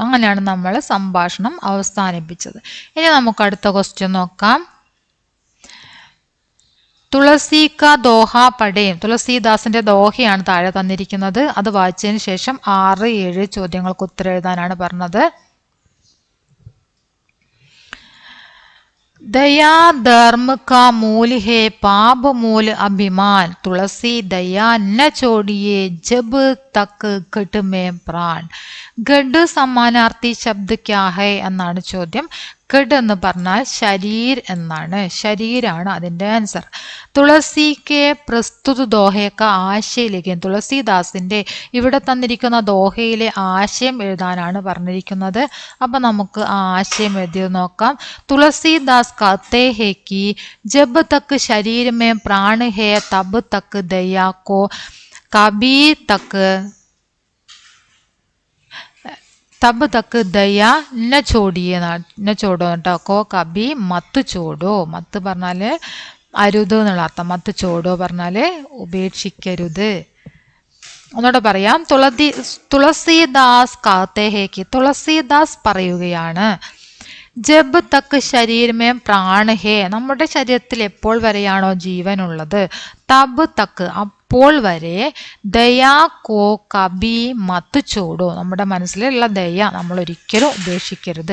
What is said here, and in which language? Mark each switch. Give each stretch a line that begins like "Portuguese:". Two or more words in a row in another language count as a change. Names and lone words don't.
Malayalam: അങ്ങനെയാണ് നമ്മൾ സംഭാഷണം അവസാനിപ്പിച്ചത്. ഇനി നമുക്ക് അടുത്ത ക്വസ്റ്റ്യൻ നോക്കാം.
Hindi: तुलसी का दोहा पढ़ें.
Malayalam: തുളസീദാസിന്റെ ദോഹയാണ് താഴെ തന്നിരിക്കുന്നത്. അത് വായിച്ചതിന് ശേഷം 6, 7 ചോദ്യങ്ങൾക്ക് ഉത്തരം എഴുതാനാണ് പറഞ്ഞത്.
Hindi: दया धर्म का मूल है, पाप मूल अभिमान. तुलसी दया न छोड़िए जब तक घट में प्राण. घट समानार्थी शब्द क्या है
Malayalam: എന്നാണ് ചോദ്യം. ഗഡ് എന്ന് പറഞ്ഞാൽ ശരീർ എന്നാണ്. ശരീരാണ് അതിന്റെ ആൻസർ.
Hindi: तुलसी के प्रस्तुत
Malayalam: ദോഹയ്ക്ക് ആശയലേഖൻ. തുളസീദാസിന്റെ ഇവിടെ തന്നിരിക്കുന്ന ദോഹയിലെ ആശയം എഴുതാനാണ് പറഞ്ഞിരിക്കുന്നത്. അപ്പൊ നമുക്ക് ആ ആശയം എഴുതി നോക്കാം.
Hindi: തുളസീദാസ് कहते हैं कि जब तक शरीर में प्राण है तब तक दया को कभी तक तब तक दया न छोड़िए न छोड़ो കേട്ടോ. को कभी मत छोड़ो.
Malayalam: മത്ത് പറഞ്ഞാല് അരുത് എന്നുള്ള അർത്ഥം.
Hindi: मत छोड़ो
Malayalam: പറഞ്ഞാല് ഉപേക്ഷിക്കരുത്. ഒന്നുകൂടെ പറയാം. തുളസീദാസ്
Hindi: कहते हैं कि,
Malayalam: തുളസീദാസ് പറയുകയാണ്.
Hindi: जब तक शरीर में प्राण है,
Malayalam: നമ്മുടെ ശരീരത്തിൽ എപ്പോൾ വരെയാണോ ജീവനുള്ളത്,
Hindi: तब तक
Malayalam: അപ്പോൾ വരെ,
Hindi: दया को कभी मत छोड़ो,
Malayalam: നമ്മുടെ മനസ്സിലുള്ള ദയ നമ്മൾ ഒരിക്കലും ഉപേക്ഷിക്കരുത്.